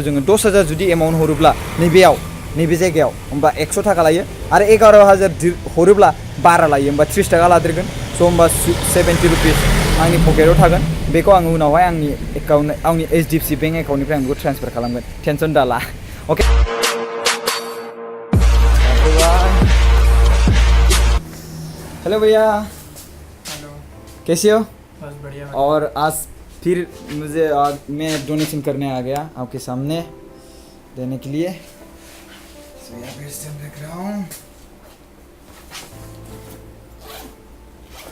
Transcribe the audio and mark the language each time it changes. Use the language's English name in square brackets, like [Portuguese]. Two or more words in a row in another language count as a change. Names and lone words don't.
[Bodo] जोङो 10,000 जुदि एमाउन्ट हरोब्ला नैबे जायगायाव होमबा 100 थाखा लायो आरो 11,000 हरोब्ला बारा लायो होमबा 30 थाखा लादेरगोन स' होमबा 70 रुपिस आंनि पकेटाव थागोन बेखौ आङो उनावहाय आंनि एकाउन्ट आंनि HDFC बेंक एकाउन्टनिफ्राय आं बेखौ ट्रेन्सफार खालामगोन टेनसन दाला ओके [Hindi] हेलो भैया हेलो कैसे हो बस बढ़िया और आज फिर मुझे मैं डोनेशन करने आ गया आपके सामने देने के लिए तो यहाँ पे स्टैम्प रख रहा हूँ